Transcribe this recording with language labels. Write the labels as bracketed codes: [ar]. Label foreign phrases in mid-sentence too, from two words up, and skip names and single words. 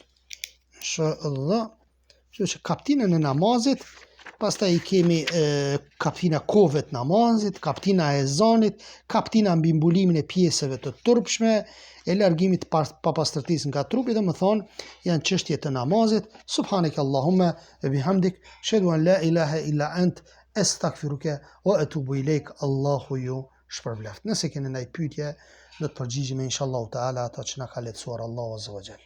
[sq] Inshallah. Kështu që kaptinën e namazit, pastaj i kemi kaptina kohëve të namazit, kaptina e ezanit, kaptina mbi mbulimin e pjesëve të turpshme, e largimit papastërtisë nga trupi, dhe më thonë janë çështje të namazit. [ar] سبحانك اللهم وبحمدك، أشهد أن لا إله إلا أنت، أستغفرك وأتوب إليك. [sq] Allahu ju shpërbleft. Nëse keni ndaj pyetje, do të përgjigjemi [ar] إن شاء الله تعالى [sq] ato që na ka lehtësuar Allahu [ar] عز وجل.